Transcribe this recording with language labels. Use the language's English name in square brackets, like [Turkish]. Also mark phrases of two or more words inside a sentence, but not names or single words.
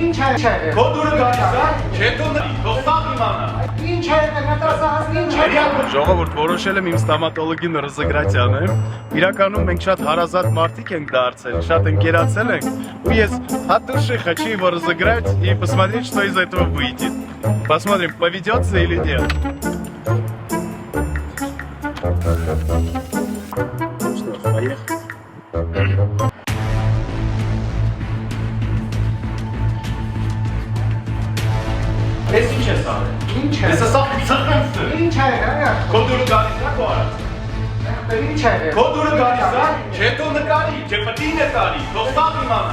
[Armenian] Քո դուրը գալիս է, չէ դու թող սաղ իմանա։ Ինչ է, մտածած ինչ է։ Ժողովուրդ, որոշել եմ իմ ստամատոլոգին ռզգրած անեմ։ Իրականում մենք շատ հարազատ մարդիկ ենք դարձել, շատ ընկերացել ենք, ու ես [Russian] от души хочу его разыграть и посмотреть, что из этого выйдет. Посмотрим, поведется или нет. Ну что ж, поехали. [Armenian] Ես ինչ ես արել։ Ինչ է։ Ես ասա ծխանցը։ Ինչ է, հա։ Քո դուրը գալիս է քո արած։ Ինչ է։ Քո դուրը գալիս է, չէ դու նկարի, չէ պետք է նկարի, թող սաղ իմանա։